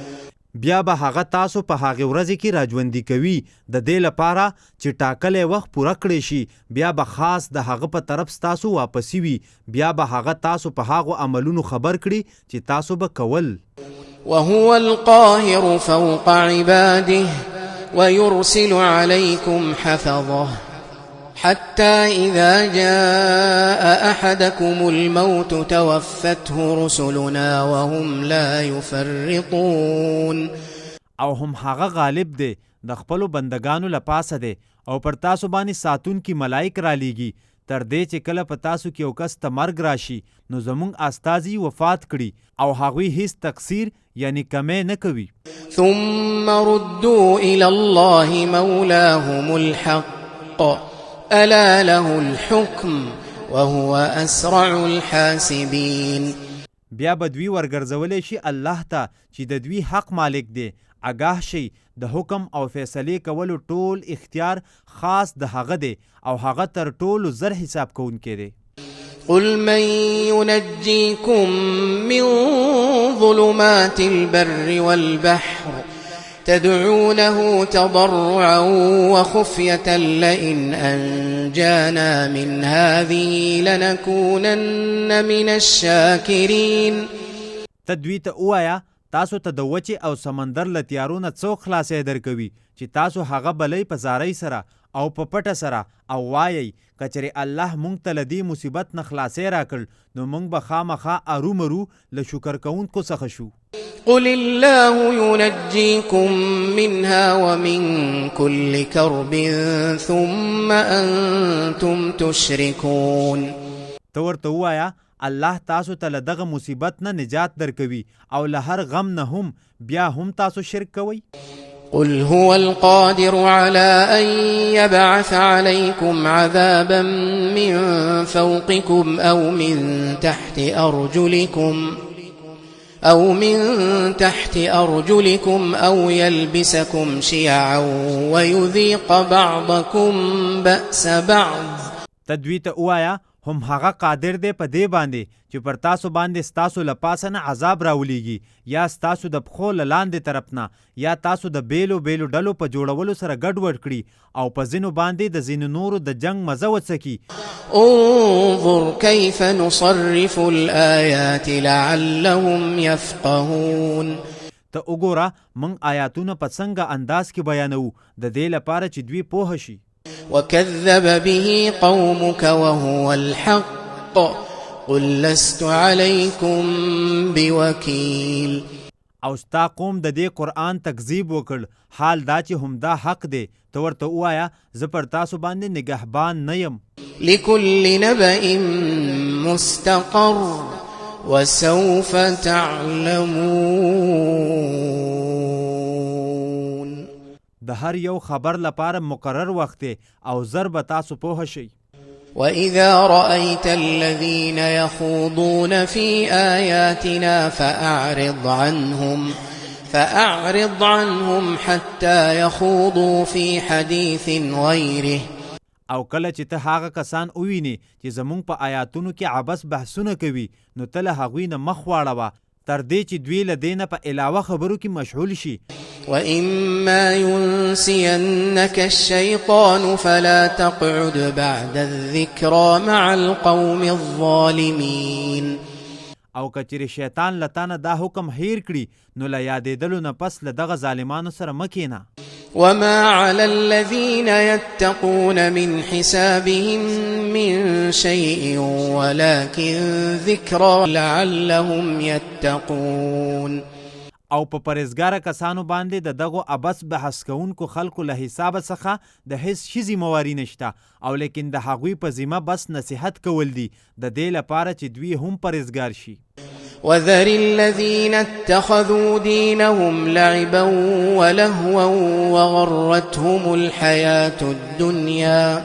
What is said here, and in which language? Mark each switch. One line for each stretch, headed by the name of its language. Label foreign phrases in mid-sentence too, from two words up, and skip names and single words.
Pashto: بیا به هغه تاسو په هغې ورځې کې راژوندي کوي د دې لپاره چې ټاکلی وخت پوره کړی شي. بیا به خاص د هغه په طرف ستاسو واپسي وي. بیا به هغه تاسو په هغو عملونو خبر کړي چې تاسو به کول.
Arabic: وهو القاهر فوق عباده ويرسل عليكم حفظه حتى إذا جاء أحدكم الموت توفته رسلنا وهم لا يفرطون.
Pashto: او هم هغه غالب دی د خپلو بندگانو لپاسه دی او پر تاسو باندې ساتونکي ملائک را لیږي تر دې چې کله په تاسو کې یو کس ته مرګ راشي نو زموږ استازي وفات کړي او هغوی هیڅ تقصیر یعنی کمی نه کوي.
Arabic: ثم ردوا إلى الله مولاهم الحق ألا له الحكم وهو أسرع الحاسبين.
Pashto: بیا به دوی ورګرځولی شي الله ته چې د دوی حق مالک دی. آگاه شي د حکم او فیصلې کولو ټول اختیار خاص د هغه دی او هغه تر ټولو زر حساب کوونکی دی.
Arabic: قل من ينجيكم من ظلمات البر والبحر تدعونه تضرعا وخفية لئن أنجانا من هذه لنكونن من الشاكرين.
Pashto: تدوی ته اوایا تاسو ته د وچې او سمندر له تیارو نه څوک خلاصی درکوي چې تاسو هغه بلئ په زارۍ سره او په پټه سره او وایئ کچرې الله مونږ ته له دې مصیبت نه خلاصی راکړ نو مونږ به خامخا ارومرو له شکر کوونکو څخه شو.
Arabic: قل الله ينجيكم منها ومن كل كرب ثم أنتم تشركون.
Pashto: ته ورته ووایه الله تاسو ته له دغه مصیبت نه نجات درکوي او له هر غم نه هم بیا هم تاسو شرک کوئ.
Arabic: قل هو القادر على أن يبعث عليكم عذابا من فوقكم أو من تحت أرجلكم أو يلبسكم شيعا ويذيق بعضكم بأس بعض.
Pashto: تدوی ته اوایا هم هغه قادر دی په دې باندې چې پر تاسو باندې ستاسو له پاسه نه عذاب راولیږي یا ستاسو د پښو له لاندې طرف نه یا تاسو د بیلو بیلو ډلو په جوړولو سره ګډوډ کړي او په ځینو باندې د ځینو نورو د جنگ مزه وڅکي.
Arabic: انظر كيف نصرف الآيات لعلهم يفقهون.
Pashto: ته وګوره موږ آیاتونه په څنګه انداز کې بیانوو د دې لپاره چې دوی پوه شي.
Arabic: وكذب به قومك وهو الحق قل لست عليكم بوكيل.
Pashto: او ستا قوم د دې قرآن تکذیب وکړ حال دا چې همدا حق دی. ته ورته ووایه زه پر تاسو باندې نگهبان نه یم.
Arabic: لكل نبأ مستقر وسوف تعلمون.
Pashto: د هر یو خبر لپاره مقرر وخت او زر به تاسو پوه شئ.
Arabic: وإذا رأيت الذين يخوضون في آياتنا فأعرض عنهم حتى يخوضوا في حديث غيره.
Pashto: او کله چې ته هغه کسان ووینې چې زمونږ په آیاتونو کې عبث بحثونه کوي نو ته له هغوی نه مخ واړوه تر دې چې دوی له دې نه په علاوه خبرو کې مشغول شي.
Arabic: وإما ينسينك الشيطان فلا تقعد بعد الذكرى مع القوم الظالمين.
Pashto: او کچری شیطان لتانه دا حکم هیر کړي نو له یادېدلو نه پس له دغه ظالمانو سره مه کښېنه.
Arabic: وما على الذين يتقون من حسابهم من شيء ولكن ذكرى لعلهم يتقون.
Pashto: او په پرهیزګاره کسانو باندې د دغو عبث بحث کوونکو خلکو له حسابه څخه د هیڅ شي ذمواري نشته او لیکن د هغوی په ذمه بس نصیحت کول دي د دې لپاره چې دوی هم پرهیزګار شي.
Arabic: وذر الذين اتخذوا دينهم لعبا ولهوا وغرتهم الحياة الدنيا.